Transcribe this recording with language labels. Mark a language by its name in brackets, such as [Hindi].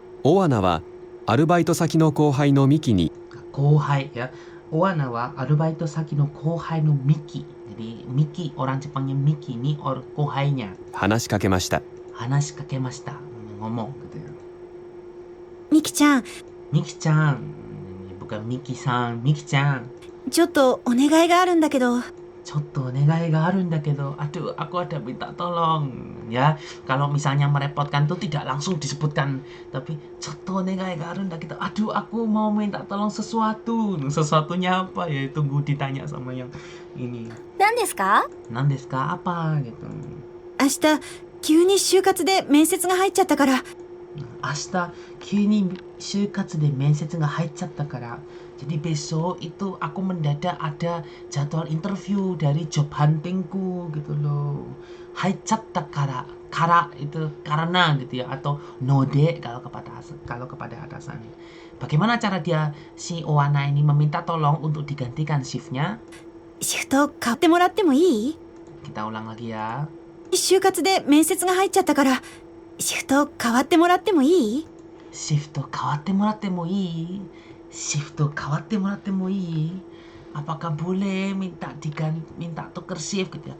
[Japanese] オアナはアルバイト先の後輩のミキに Kohai ya. Oana wa arubaito saki no kohai no Miki. [Indonesian] Jadi Miki, orang Jepangnya Miki ini kohainya. [Japanese] 話しかけました。 Hanashikakemashita. [Indonesian] Ngomong gitu ya. [Japanese] ミキちゃん、 [Indonesian] Miki-chan. Bukan Miki-san, Miki-chan. [Japanese] ちょっとお願いがあるんだけど、 Cotto negai ga aru nda kedo, [Indonesian] aduh aku ada minta tolong ya. Kalau misalnya merepotkan tuh tidak langsung disebutkan, tapi [Japanese] cotto negai ga aru nda kedo, [Indonesian] aduh aku mau minta tolong sesuatu. Sesuatunya apa ya, tunggu ditanya sama yang ini. [Japanese] 何ですか？ Nandesu ka [Indonesian] apa gitu. [Japanese] 明日急に就活で面接が入っちゃったから Ashita急に就活で面接が入っちゃったから. [Indonesian] Jadi besok itu aku mendadak ada jadwal interview dari job huntingku gitu loh. [Japanese] Haichatta kara. [Indonesian] Kara itu karena gitu ya, atau node kalau kepada atasan. Bagaimana cara dia si Oana ini meminta tolong untuk digantikan shiftnya? [Japanese] シフト変わってもらってもいい？ [Indonesian] Kita ulang lagi ya. [Japanese] 就活で面接が入っちゃったからシフト変わってもらってもいい？ Shift 変わってもらってもいい?Shift 変わってもらってもいい? [Indonesian] Apakah boleh minta tuker shift gitu ya?